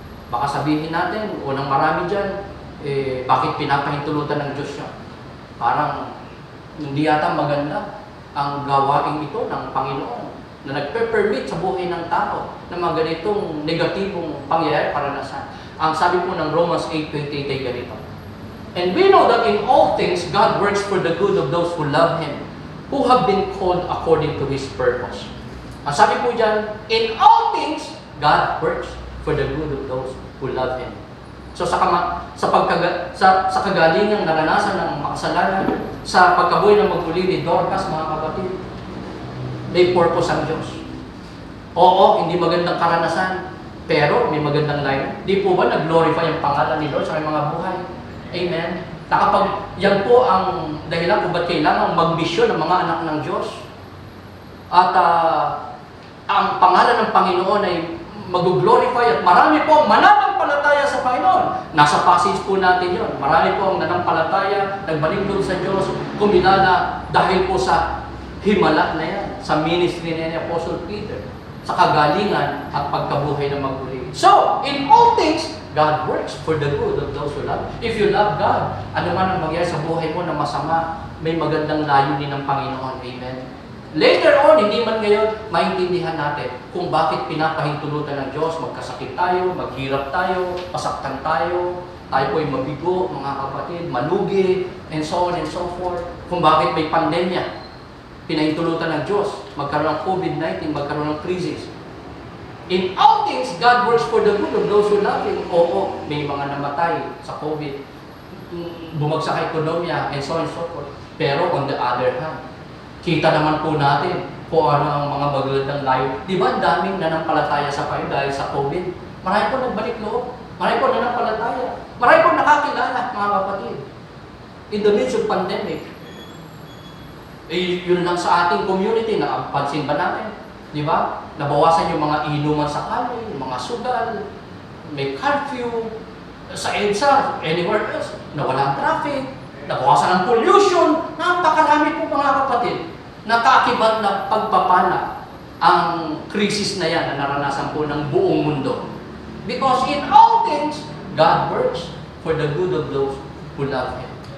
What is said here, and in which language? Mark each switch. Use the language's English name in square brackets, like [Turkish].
[Filipino] Baka sabihin natin, unang marami dyan, bakit pinapahintulutan ng Diyos siya? Parang, hindi yata maganda ang gawain ito ng Panginoon na nagpe-permit sa buhay ng tao ng mga ganitong negatibong pangyayari, karanasan. Ang sabi po ng Romans 8:28 ay ganito. [English] And we know that in all things, God works for the good of those who love Him, who have been called according to His purpose. [Filipino] Ang sabi po dyan, [English] in all things, God works for the good of those who love Him. [Filipino] So sa kagalingang naranasan ng makasalanan, sa pagkabuhay ng maguli ni Dorcas, mga kapatid, may purpose ang Diyos. Oo, hindi magandang karanasan, pero may magandang line. Di po ba nag-glorify ang pangalan ni Lord sa mga buhay? Amen? Nakapag, yan po ang dahilan kung ba't kailangan mag-mission ng mga anak ng Diyos. At ang pangalan ng Panginoon ay mag-glorify at marami po mananampalataya sa Panginoon. Nasa passage po natin yon. Marami po ang nanampalataya, nagbalingdod sa Diyos, kumilala dahil po sa himala na yan, sa ministry na ni Apostle Peter, sa kagalingan at pagkabuhay ng maguli. [English] So, in all things, God works for the good of those who love. If you love God, [Filipino] ano man ang mangyari sa buhay mo na masama, may magandang layunin ng Panginoon. Amen. Later on, hindi man ngayon, maintindihan natin kung bakit pinapahintulutan ng Diyos. Magkasakit tayo, maghirap tayo, pasaktan tayo, tayo po ay mabigo, mga kapatid, malugi, [English] and so on and so forth. [Filipino] Kung bakit may pandemya, pinahintulutan ng Diyos, magkaroon ng COVID-19, magkaroon ng crisis. [English] In all things, God works for the good of those who love Him. [Filipino] Oo, may mga namatay sa COVID, bumagsak ang ekonomiya, [English] and so on and so forth. [Filipino] Pero [English] on the other hand, [Filipino] kita naman po natin kung ano ang mga magandang layo. Di ba, daming nanampalataya sa Panginoon dahil sa COVID? Marami po nagbalik loob. Marami po nanampalataya. Marami po nakakilala, mga kapatid. [English] In the midst of pandemic, [Filipino] yun lang sa ating community, napansin ba natin? Di ba? Nabawasan yung mga inuman sa kalye, yung mga sugal, may curfew, sa EDSA, [English] anywhere else, [Filipino] nawala ang traffic, nabawasan ang pollution, napakarami po mga kapatid. Nakaakibat na pagpapala ang krisis na yan na naranasan po ng buong mundo. [English] Because in all things, God works for the good of those who love Him.